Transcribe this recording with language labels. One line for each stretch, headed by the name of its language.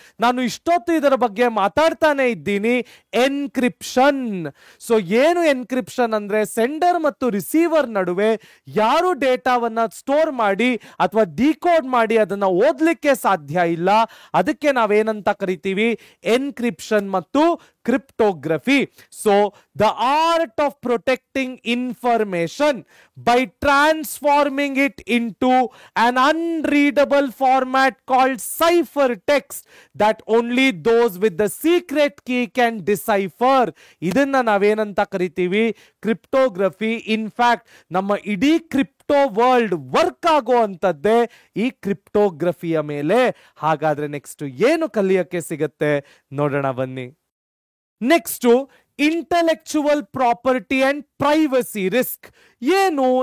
Kannada: ನಾನು ಇಷ್ಟೊತ್ತು ಇದರ ಬಗ್ಗೆ ಮಾತಾಡ್ತಾನೆ ಇದ್ದೀನಿ. ಎನ್ಕ್ರಿಪ್ಷನ್. ಸೊ ಏನು ಎನ್ಕ್ರಿಪ್ಷನ್ ಅಂದ್ರೆ ಸೆಂಡರ್ ಮತ್ತು ರಿಸೀವರ್ ನಡುವೆ ಯಾರು ಡೇಟಾವನ್ನ ಸ್ಟೋರ್ ಮಾಡಿ ಅಥವಾ ಡಿಕೋಡ್ ಮಾಡಿ ಅದನ್ನ ಓದ್ಲಿಕ್ಕೆ ಸಾಧ್ಯ ಇಲ್ಲ, ಅದಕ್ಕೆ ನಾವೇನಂತ ಕರಿತೀವಿ? ಎನ್ಕ್ರಿಪ್ಷನ್ ಮತ್ತು cryptography.
English: So the art of protecting information by transforming it into an unreadable format called ciphertext that only those with the secret key can decipher.
Kannada: ಇದನ್ನ ನಾವೇನಂತ ಕರಿತೀವಿ? ಕ್ರಿಪ್ಟೋಗ್ರಫಿ. ಇನ್ಫ್ಯಾಕ್ಟ್ ನಮ್ಮ ಇಡೀ ಕ್ರಿಪ್ಟೋ ವರ್ಲ್ಡ್ ವರ್ಕ್ ಆಗುವಂತದ್ದೇ ಈ ಕ್ರಿಪ್ಟೋಗ್ರಫಿಯ ಮೇಲೆ. ಹಾಗಾದ್ರೆ next ಏನು ಕಲಿಯಕ್ಕೆ ಸಿಗುತ್ತೆ ನೋಡೋಣ ಬನ್ನಿ. Next intellectual property and privacy risk. ಏನು?